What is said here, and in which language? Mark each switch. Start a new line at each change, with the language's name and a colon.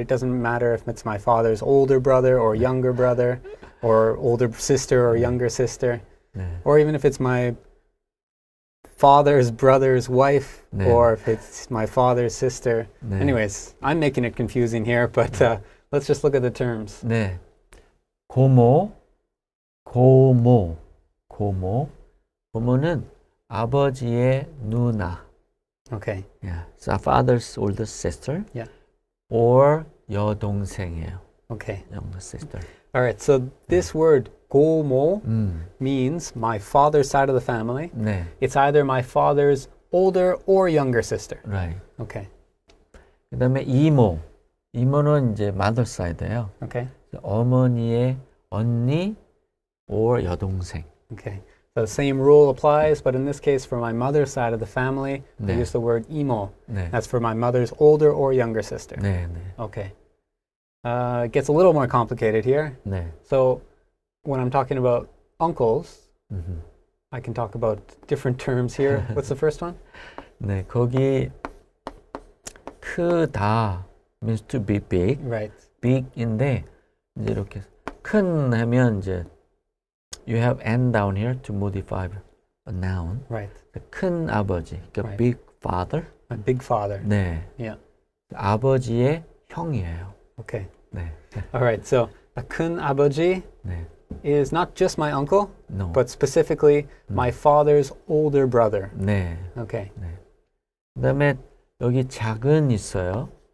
English: It doesn't matter if it's my father's older brother or younger brother or older sister or younger sister,
Korean: 네.
English: or even if it's my father's brother's wife
Korean: 네.
English: or if it's my father's sister.
Korean: 네.
English: Anyways, I'm making it confusing here, but let's just look at the terms.
Korean: 네. 고모, 고모는 아버지의 누나.
English: Okay. Yeah. So father's older sister. Yeah.
Korean: Or 여동생이에요.
English: Okay. younger sister. All right. So this word 고모 means my father's side of the family.
Korean: 네,
English: It's either my father's older or younger sister. right. Okay.
Korean: 그다음에 이모. 이모는 이제
English: mother side
Korean: 예요.
English: Okay.
Korean: 어머니의 언니 or 여동생.
English: Okay. So the same rule applies, but in this case, for my mother's side of the family, we
Korean: 네.
English: use the word imo.
Korean: 네,
English: That's for my mother's older or younger sister.
Korean: 네, 네,
English: Okay. It gets a little more complicated here.
Korean: 네.
English: So when I'm talking about uncles, 음흠. I can talk about different terms here. What's the first one? 네, 거기 크다 means to be big. Right.
Korean: big인데 이제 이렇게 큰 하면 이제
English: you have n down here to modify a noun. Right.
Korean: 큰 아버지, 그러니까
English: Right. big father. My big father.
Korean: 네,
English: Yeah.
Korean: 아버지의 형이에요.
English: Okay.
Korean: 네,
English: All right. So a 큰 아버지
Korean: 네,
English: is not just my uncle, no. but specifically my father's older brother.
Korean: 네,
English: Okay.
Korean: 네. 그다음에 여기 작은 있어요.